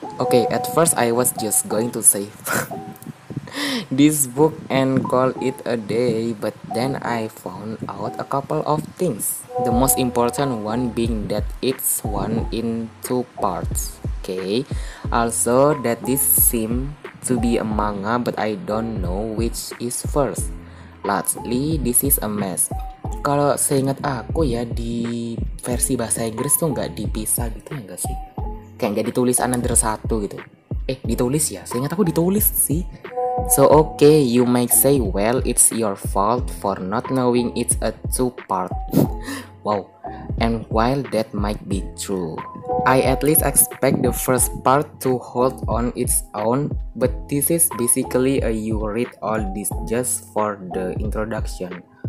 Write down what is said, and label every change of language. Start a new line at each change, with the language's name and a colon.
English: Oke, at first I was just going to save this book and call it a day, but then I found out a couple of things. The most important one being that it's one in 2 parts. Okay, also that this seems to be a manga, but I don't know which is first. Lastly, this is a mess.
Indonesian: Kalau seingat aku ya di versi bahasa Inggris tuh nggak dipisah gitu ya nggak sih? Kayak nggak ditulis Another 1 gitu. Ditulis ya? Seingat aku ditulis sih.
English: So okay, you might say, well, it's your fault for not knowing it's a 2 part. Wow. And while that might be true, I at least expect the first part to hold on its own, but this is basically a you read all this just for the introduction.